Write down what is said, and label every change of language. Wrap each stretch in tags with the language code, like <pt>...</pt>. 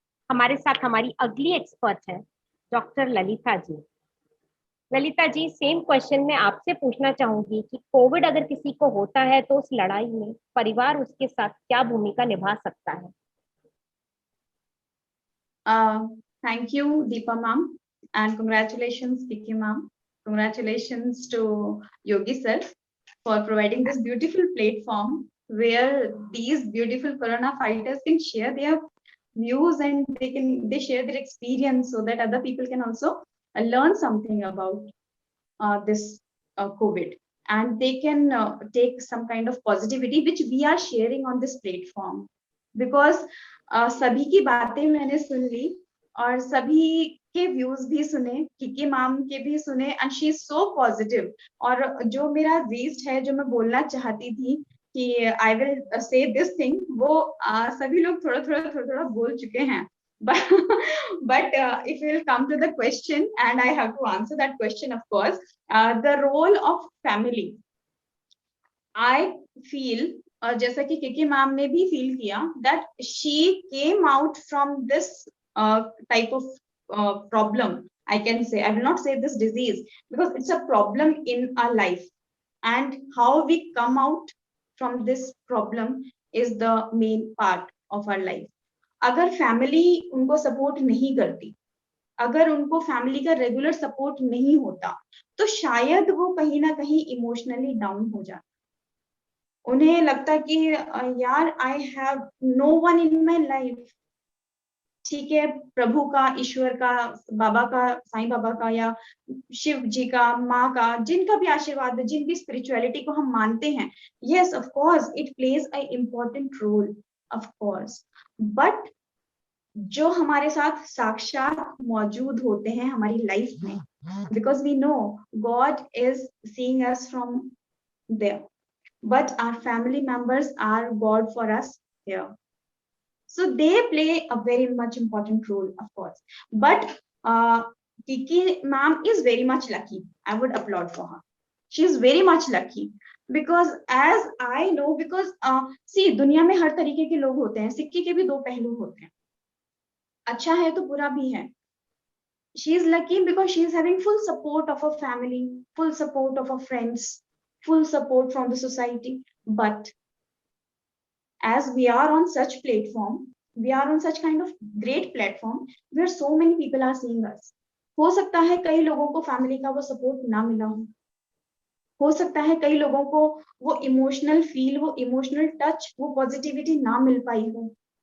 <hi>हमारे साथ हमारी अगली एक्सपर्ट है doctor Lalita ji. Lalita ji, same question मैं आपसे पूछना चाहूंगी कि कोविड अगर किसी को होता है तो उस लड़ाई में परिवार उसके साथ क्या भूमिका निभा सकता है?</hi> <en>Thank you, Deepa ma'am, and congratulations, Vicky ma'am. Congratulations to Yogi sir. for providing this beautiful platform where these beautiful corona fighters can share their views and they share their experience so that other people can also learn something about this COVID, and they can take some kind of positivity which we are sharing on this platform, because</en> <hi>सभी की बातें मैंने सुन ली और सभी के views भी सुने,</hi> <en>Kiki ma'am के भी सुने, and she is so positive.</en> <hi>और जो मेरा वेस्ट है, जो मैं बोलना चाहती थी कि</hi> <en>I will say this thing,</en> <hi>वो सभी लोग थोड़ा थोड़ा बोल चुके हैं।</hi> <en>But if we will come to the question, and I have to answer that question, of course, the role of family, I feel,</en> <hi>जैसा कि किकी मैम ने भी फील किया,</hi> <en>that she came out from this type of problem. I can say, I will not say this disease, because it's a problem in our life, and how we come out from this problem is the main part of our life.</en> <hi>अगर family उनको support नहीं करती, अगर उनको family का regular support नहीं होता, तो शायद वो कहीं ना कहीं इमोशनली डाउन हो जाता। उन्हें लगता कि यार</hi> <en>I have no one in my life.</en> <hi>ठीक है, प्रभु का, ईश्वर का, बाबा का, साईं बाबा का, या शिव जी का, माँ का, जिनका भी आशीर्वाद है, जिन भी स्पिरिचुअलिटी को हम मानते हैं,</hi> <en>yes of course it plays a important role, of course, but</en> <hi>जो हमारे साथ साक्षात मौजूद होते हैं हमारी लाइफ में,</hi> <en>Because we know God is seeing us from there, but our family members are God for us here. So they play a very much important role, of course. But Kiki ma'am is very much lucky. I would applaud for her. She is very much lucky because as I know, because see,</en> <hi>दुनिया में हर तरीके के लोग होते हैं, सिक्के के भी दो पहलू होते हैं, अच्छा है तो बुरा भी है।</hi> <en>She is lucky because she is having full support of her family, full support of her friends, full support from the society. But as we are on such platform, we are on such kind of great platform where so many people are seeing us.</en> <hi>हो सकता है कई लोगों को family का वो support ना मिला हो सकता है कई लोगों को वो इमोशनल फील, वो इमोशनल टच, वो पॉजिटिविटी ना मिल पाई हो।</hi>